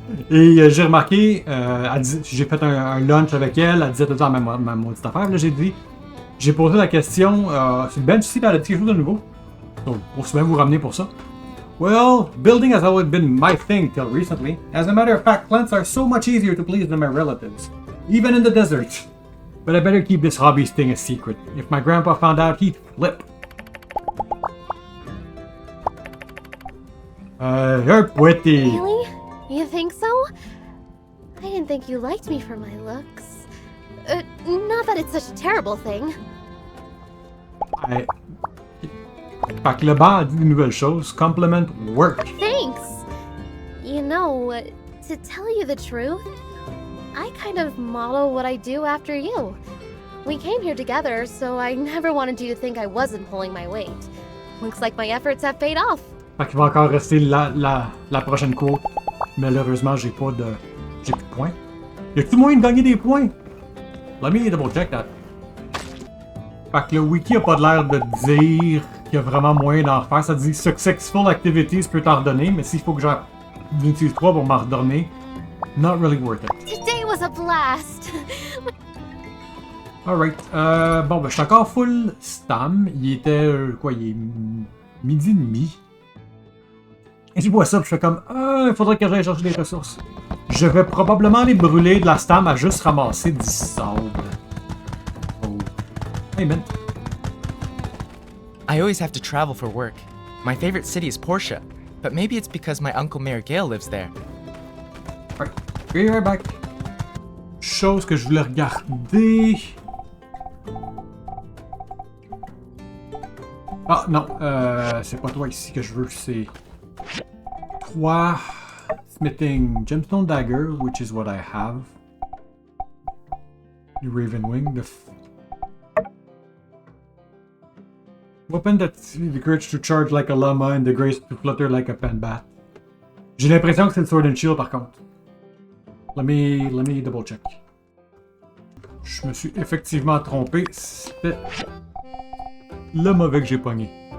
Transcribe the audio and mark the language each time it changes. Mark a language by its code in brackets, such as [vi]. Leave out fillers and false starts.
[fr] Et j'ai remarqué, j'ai fait un lunch avec elle, elle disait tout le temps ma maudite affaire. Là, j'ai posé la question, c'est Ben ici, elle a dit quelque chose de nouveau. Donc, on se bien vous ramener pour ça. [en] Well, building has always been my thing till recently. As a matter of fact, plants are so much easier to please than my relatives, even in the desert. But I better keep this hobbies thing a secret. If my grandpa found out, he'd flip. You're pretty. Really? You think so? I didn't think you liked me for my looks. Not that it's such a terrible thing. [fr] Fait que le banc a dit de nouvelles choses. [en] Compliment work. Thanks! You know, to tell you the truth, I kind of model what I do after you. We came here together, so I never wanted you to think I wasn't pulling my weight. Looks like my efforts have paid off. [fr] Fait qu'il va encore rester la prochaine cour. Malheureusement, j'ai plus de points. Y a-t-il moyen de gagner des points? [en] Let me double check that. [fr] Fait que le wiki a pas l'air de dire qu'il y a vraiment moyen d'en faire. Ça dit Successful Activities peut t'en redonner, mais s'il faut que j'en utilise 3 pour m'en redonner, [en] not really worth it. Today was a blast! Alright. [fr] Bon, ben, je suis encore full stam. Il était, il est midi et demi. Et je vois ça, puis je fais comme, il faudrait que j'aille chercher des ressources. Je vais probablement aller brûler de la stam à juste ramasser du sable. [en] Oh. Hey, man. I always have to travel for work. My favorite city is Portia, but maybe it's because my uncle Mayor Gale lives there. Alright, be right back. [fr] Chose que je voulais regarder. Ah non, c'est pas toi ici que je veux, c'est 3 [en] smithing gemstone dagger, which is what I have. The Raven Wing, the weapon that the courage to charge like a llama and the grace to flutter like a penbat. [fr] J'ai l'impression que c'est le Sword and Shield par contre. [en] Let me double check. [fr] Je me suis effectivement trompé. C'était le mauvais que j'ai pogné.